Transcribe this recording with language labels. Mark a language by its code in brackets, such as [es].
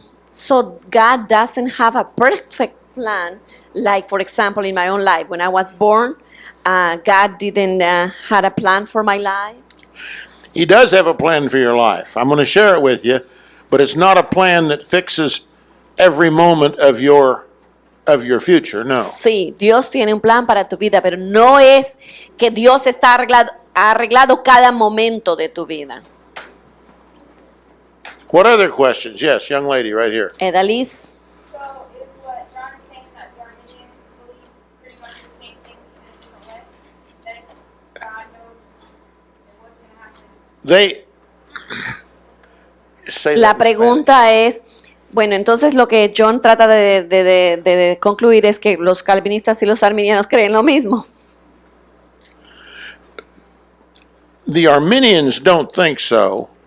[en] So God doesn't have a perfect plan, like for example in my own life. When I was born, God didn't had a plan for my life. He does have a plan for your life. I'm going to share it with you, but it's not a plan that fixes every moment of your future. No. [es] Sí, Dios tiene un plan para tu vida, pero no es que Dios está arreglado cada momento de tu vida. [en] What other questions? Yes, young lady right here. Edaliz, So is what John is saying that the Armenians believe pretty much the same thing in a different way? That God knows what's going to happen? They say [es] la [en] that in [es] pregunta es, bueno, entonces lo que John trata de concluir es que los calvinistas y los arminianos creen lo mismo. [en] Spanish. The Arminians don't think so,